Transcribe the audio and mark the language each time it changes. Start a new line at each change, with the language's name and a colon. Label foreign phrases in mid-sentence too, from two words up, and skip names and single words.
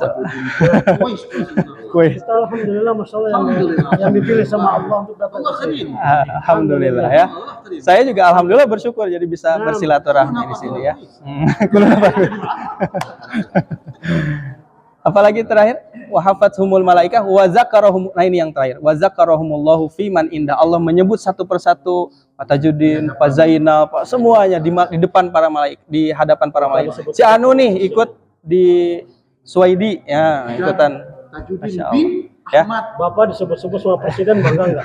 Indonesian: Kuis. Alhamdulillah,
Arabic: ما شاء الله
Indonesian: yang dipilih sama Allah untuk datang ke sini. Alhamdulillah ya. Saya juga alhamdulillah bersyukur jadi bisa bersilaturahmi di sini ya. Apalagi terakhir,
Arabic: وحفتهم الملائكة وذكرهم.
Indonesian: Nah, ini yang terakhir.
Arabic: وذكرهم الله فيمن عنده.
Indonesian: Allah menyebut satu persatu Pak Tajudin, Pak Zainal, Pak semuanya di depan para malaikat, di hadapan para malaikat. Si Anu nih ikut di Suwaidi ya, ikutan.
Arabic: ما شاء الله.
Indonesian: Ya. Bapak disebut-sebut sama presiden bangga enggak?